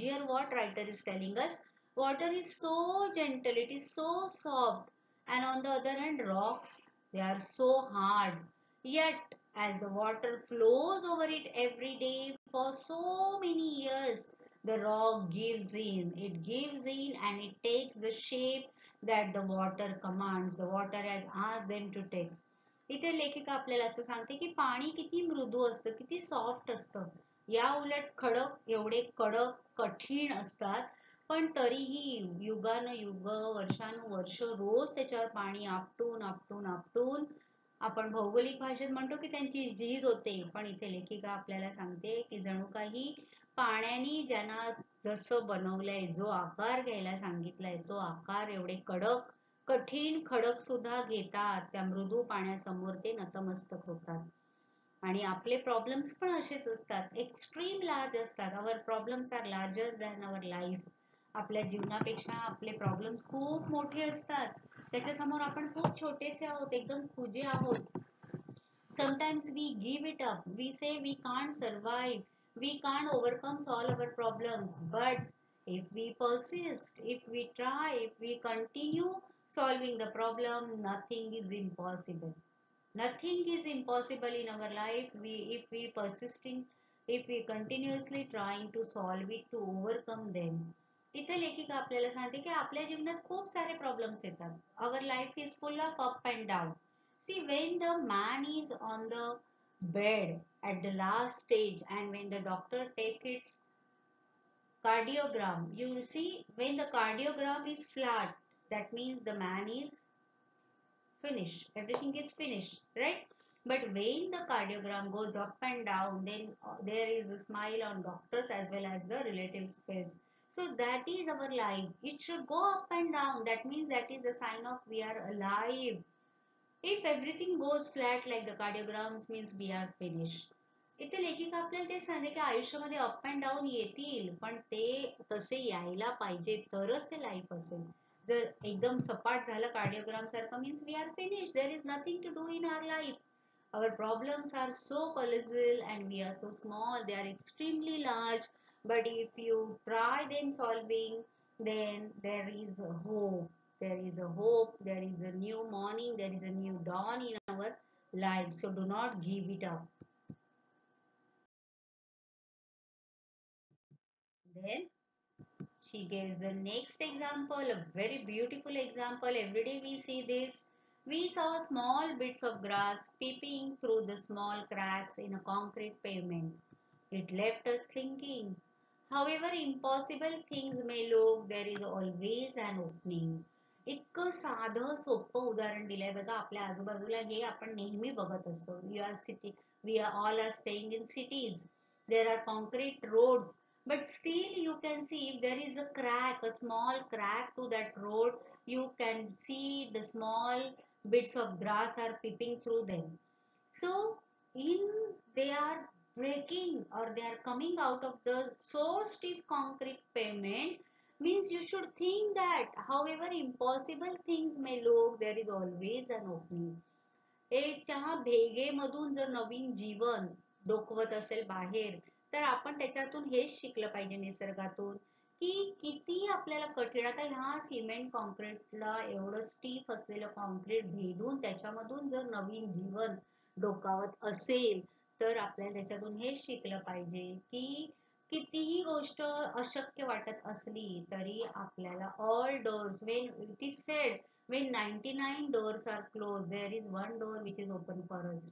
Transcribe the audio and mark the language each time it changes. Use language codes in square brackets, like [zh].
[en] Here what writer is telling us, water is so gentle, it is so soft, and on the other hand rocks, they are so hard. Yet as the water flows over it every day for so many years, the rock gives in. It gives in and it takes the shape that the water commands. The water has asked them to take. [mr] इथे लेखिका आपल्याला असं सांगते की पाणी किती मृदू असतं, किती सॉफ्ट असतं. या उलट खडक एवढे कडक कठीण असतात, पण तरीही युगानुयुग वर्षानुवर्ष रोज त्याच्यावर पाणी आपटून आपटून आपटून आपण भौगोलिक भाषेत म्हणतो की त्यांची झीज होते. पण इथे लेखिका आपल्याला सांगते की जणू काही पाण्याने ज्यांना जसं बनवलंय, जो आकार घ्यायला सांगितलाय, तो आकार एवढे कडक कठीण खडक सुद्धा घेतात. त्या मृदू पाण्यासमोर ते नतमस्तक होतात. आणि आपले प्रॉब्लेम्स पण असेच असतात, [en] extreme large [mr] असतात. [en] Our problems are larger than our life. [mr] आपल्या जीवनापेक्षा आपले प्रॉब्लेम्स खूप मोठे असतात. त्याच्यासमोर आपण खूप छोटेसे आहोत, एकदम खुजे आहोत. [en] Sometimes we give it up. We say we can't survive. We can't overcome all our problems. But if we persist, if we try, if we continue solving the problem, nothing is impossible. Nothing is impossible in our life. If we persisting, if we continuously trying to solve it, to overcome them. [mr] इथे लेखिका आपल्याला सांगते की आपल्या जीवनात खूप सारे problems येतात. [en] Our life is full of up and down. See, when the man is on the bed at the last stage and when the doctor takes its cardiogram, you will see when the cardiogram is flat, that means the man is finished. Everything is finished, right? But when the cardiogram goes up and down, then there is a smile on doctors as well as the relatives' face. So that is our life. It should go up and down. That means that is a sign of we are alive. If everything goes flat like the cardiograms means we are finished. [mr] इथे लेखिका आपल्याला ते सांगते की आयुष्यामध्ये [en] up and down [mr] येतील, पण ते तसे यायला पाहिजे तरच ते लाईफ असेल. जर एकदम सपाट झालं कार्डिओग्राम सारखं [en] Means we are finish. There is nothing to do in our life. Our problems are so colossal and we are so small. They are extremely large. But if you try them solving, then there is a hope. There is a hope. There is a new morning. There is a new dawn in our life. So do not give it up. Then she gives the next example, a very beautiful example. Every day we see this. We saw small bits of grass peeping through the small cracks in a concrete pavement. It left us thinking, however impossible things may look, there is always an opening. [mr] इतकं साधं सोपं उदाहरण दिलंय बघा. आपल्या आजूबाजूला हे आपण नेहमी बघत असतो. [en] We are all are staying in cities. There are concrete roads, but still you can see if there is a crack, a small crack to that road, you can see the small bits of grass are peeping through them. So in they are breaking or they are coming out of the so stiff concrete pavement, means you should think that however impossible things may look, there is always an opening. [mr] त्या भेगेमधून जर नवीन जीवन डोकवत असेल बाहेर, तर आपण त्याच्यातून हेच शिकलं पाहिजे निसर्गातून की किती आपल्याला कठीण. आता ह्या सिमेंट कॉन्क्रीटला एवढं स्टीफ असलेलं कॉन्क्रीट भेदून त्याच्यामधून जर नवीन जीवन डोकावत असेल, तर आपल्याला त्याच्यातून हेच शिकलं पाहिजे की कितीही गोष्ट अशक्य वाटत असली तरी आपल्याला [en] all doors, when it is said when 99 doors are closed, there is one door which is open for us.